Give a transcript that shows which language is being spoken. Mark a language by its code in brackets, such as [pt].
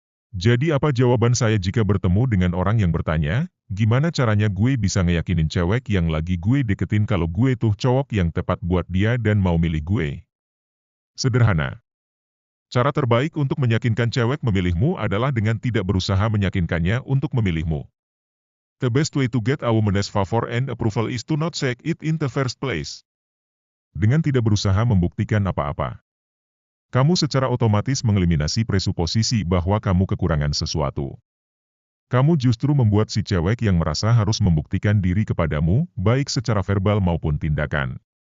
[id] Jadi apa jawaban saya jika bertemu dengan orang yang bertanya, gimana caranya gue bisa ngeyakinin cewek yang lagi gue deketin kalau gue tuh cowok yang tepat buat dia dan mau milih gue? Sederhana. Cara terbaik untuk meyakinkan cewek memilihmu adalah dengan tidak berusaha meyakinkannya untuk memilihmu. [en] The best way to get a woman's favor and approval is to not seek it in the first place. [id] Dengan tidak berusaha membuktikan apa-apa, kamu secara otomatis mengeliminasi presuposisi bahwa kamu kekurangan sesuatu. Kamu justru membuat si cewek yang merasa harus membuktikan diri kepadamu, baik secara verbal maupun tindakan.